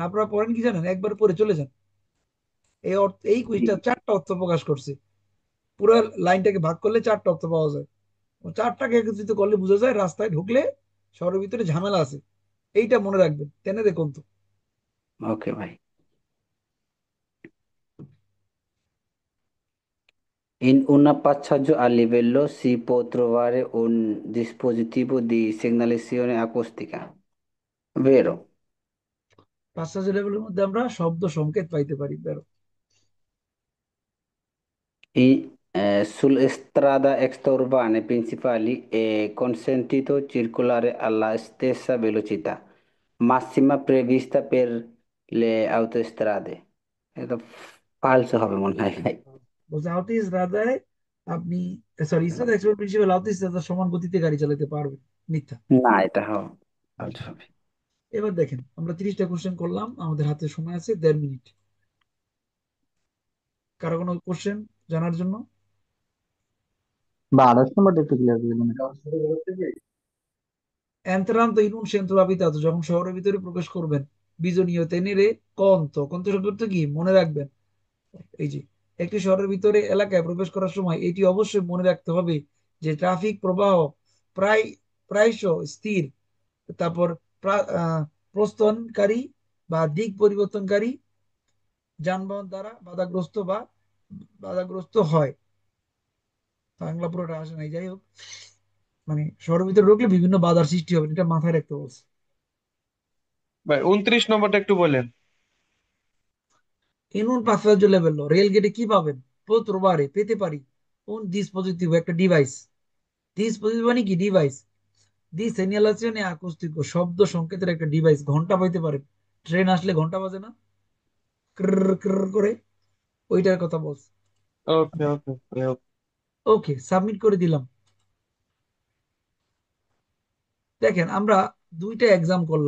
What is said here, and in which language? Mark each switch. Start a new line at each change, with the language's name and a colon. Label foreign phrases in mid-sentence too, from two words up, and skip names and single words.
Bangla: আপনারা পড়েন কি জানেন, একবার পরে চলে যান। এই অর্থ, এই জি কুইজটা 4টা অর্থ প্রকাশ করছে। পুরো লাইনটাকে ভাগ করলে 4টা অর্থ পাওয়া যায়। ও 4টাকে একত্রিত করলে বোঝা যায় রাস্তায় ঢুকলে শহরের ভিতরে ঝামেলা আছে। এইটা মনে রাখবেন, টেনে দেখুন তো। ওকে ভাই।
Italian: In un passaggio a livello si può trovare un dispositivo di segnalazione acustica, vero?
Bangla: পাঁচটা লেভেলের মধ্যে আমরা শব্দ সংকেত পাইতে পারি, বেরো।
Italian: Sulle strade extraurbane principali è consentito circolare alla stessa velocità massima prevista per le autostrade.
Bangla: এটা ফালসো হবে মনে হয় ভাই। বলছে আউটিস রাদায় আপনি, সরি, ইসরাত এক্সপোর্ট প্রিন্সিপাল আউটিস রাদার সমান গতিতে গাড়ি চালাতে পারবেন। মিথ্যা। না, এটা ফালসো হবে। এবার দেখেন, আমরা 30টা কোশ্চেন করলাম, আমাদের হাতে সময় আছে 1.5 মিনিট। কারো কোনো কোশ্চেন জানার জন্য? বা 28 নম্বরটা একটু ক্লিয়ার করে দিন।
Italian: Entrando in un centro abitato,
Bangla: যখন শহরের ভিতরে প্রবেশ করবেন,
Italian: bisogna tenere conto, conto
Bangla: শব্দ অর্থ কি মনে রাখবেন। এই যে একটি শহরের ভিতরে এলাকায় প্রবেশ করার সময় এটি অবশ্যই মনে রাখতে হবে যে ট্রাফিক প্রবাহ প্রায় প্রায়শ স্থির, তারপর প্রস্থানকারী বা দিক পরিবর্তনকারী যানবাহন দ্বারা বাধাগ্রস্ত হয়। বাংলা পুরোটা আসে নাই, যাই হোক, মানে শহরের ভিতরে ঢুকলে বিভিন্ন বাধার সৃষ্টি হবে, এটা মাথায় রাখতে বলছে। ভাই 29 নম্বরটা একটু বলেন।
Italian: In un passaggio livello
Bangla: রেল গেটে কি পাবেন? প্রত্যেকবারে পেতে পারি
Italian: un dispositivo,
Bangla: একটা ডিভাইস। ডিসপোজিটিভ মানে কি? ডিভাইস।
Italian: di segnalazione acustico,
Bangla: শব্দ সংকেতের একটা ডিভাইস। ঘন্টা পাইতে পারেন, ট্রেন আসলে ঘন্টা বাজে না, ক্রর ক্রর করে, ওইটার কথা বলছে।
English: okay okay okay.
Bangla: ওকে, সাবমিট করে দিলাম। দেখেন আমরা 2টা এক্সাম করলাম।